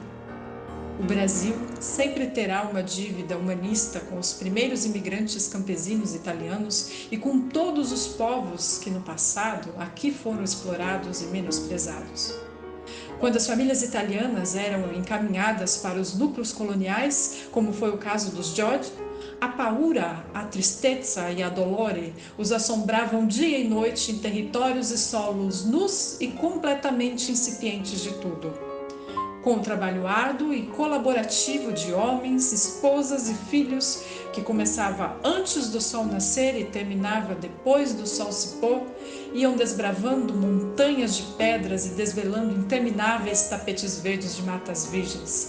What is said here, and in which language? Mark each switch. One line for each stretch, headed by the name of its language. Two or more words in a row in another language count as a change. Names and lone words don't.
Portuguese: O Brasil sempre terá uma dívida humanista com os primeiros imigrantes campesinos italianos e com todos os povos que no passado aqui foram explorados e menosprezados. Quando as famílias italianas eram encaminhadas para os núcleos coloniais, como foi o caso dos Giorgi, a paura, a tristeza e a dolore os assombravam dia e noite em territórios e solos nus e completamente incipientes de tudo. Com o trabalho árduo e colaborativo de homens, esposas e filhos, que começava antes do sol nascer e terminava depois do sol se pôr, iam desbravando montanhas de pedras e desvelando intermináveis tapetes verdes de matas virgens.